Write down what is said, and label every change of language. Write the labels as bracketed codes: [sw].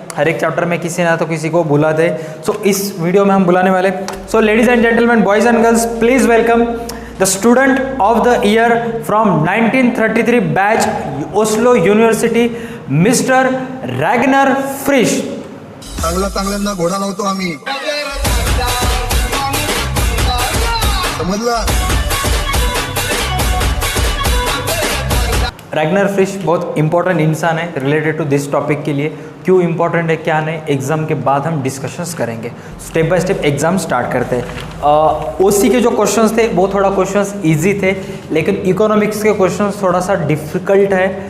[hi] हर एक चैप्टर में किसी ना तो किसी को बुला दे। सो इस वीडियो में हम बुलाने वाले। [en] So ladies and gentleman, boys and girls, please welcome the student of the year from 1933 batch, Oslo university, mister Ragnar Frisch. [mr] चांगल्यांना घोडा लावतो आम्ही, समजलं? [hi] रॅग्नर फ्रिश बहुत इंपॉर्टेंट इंसान है [en] related to this topic [hi] के लिए। क्यों इंपॉर्टेंट है क्या नहीं, एग्ज़ाम के बाद हम डिस्कशंस करेंगे। Step by step exam start करते हैं। ओसी के जो क्वेश्चंस थे वो थोड़ा क्वेश्चंस इजी थे, लेकिन इकोनॉमिक्स के क्वेश्चंस थोड़ा सा डिफ़िकल्ट है।